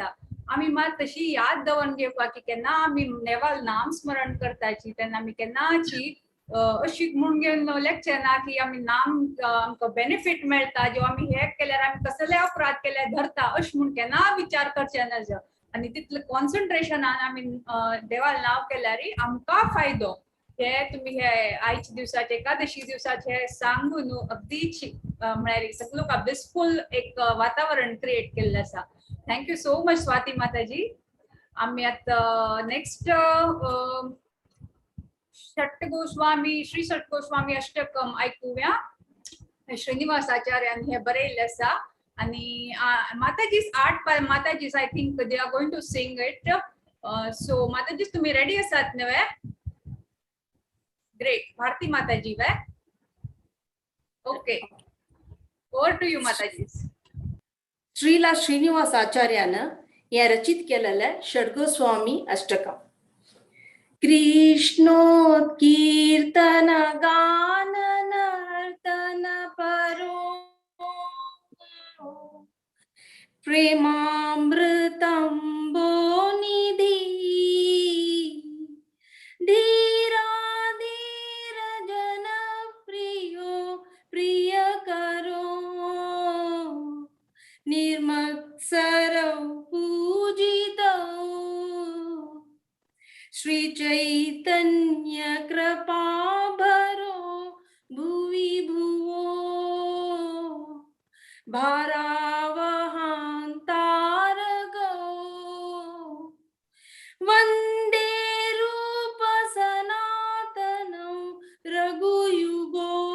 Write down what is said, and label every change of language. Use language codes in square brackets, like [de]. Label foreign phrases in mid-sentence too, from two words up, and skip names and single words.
[kok] आमी मात तशी याद दवरून घेवपाक की केन्ना आमी नेवाल नाम स्मरण करताची तेन्ना आमी केन्नाची अशी म्हणून घेवन लेखचे ना की आमी नाम आमकां बेनिफीट मेळटा जो आमी हे केल्यार आमी कसले अपराध केल्यार धरता अशें म्हूण केन्ना विचार करचे नज. आनी तितले कॉन्सन्ट्रेशनान आमी देवाल नाव केल्यार आमकां फायदो हे तुम्ही हे आयच्या दिवसाचे एकादशी दिवसाचे सांगून अगदीच म्हळ्यार सगळो ब्लिसफुल एक वातावरण क्रिएट केल्लें आसा. [en] thank you so much [mr] स्वाती माताजी. आम्ही आता नेक्स्ट षट गोस्वामी श्री षट गोस्वामी अष्टकम ऐकूया. [kok] श्रीनिवास आचार्यान हे बरयल्लें आसा आनी माताजीस माताजीस [en] I think they are going to sing it. [kok] सो माताजीस तुम्ही रेडी आसात न्हय? [en] Great. Bharati Mataji we okay over to you Matajis. [mr] श्रीला श्रीनिवास आचार्यानं हे रचित केलेलं षड्गोस्वामी अष्टकम. [sa] कृष्णोत्कीर्तन गान नर्तन परो प्रेमामृतं बोनिधि धीरा धीर जन प्रियो प्रिय करो निर्मत्सरौ पूजितौ श्री चैतन्य कृपाभरो भुवि भुवो भारावहां तारगौ वन्दे रूप सनातनौ रघुयुगो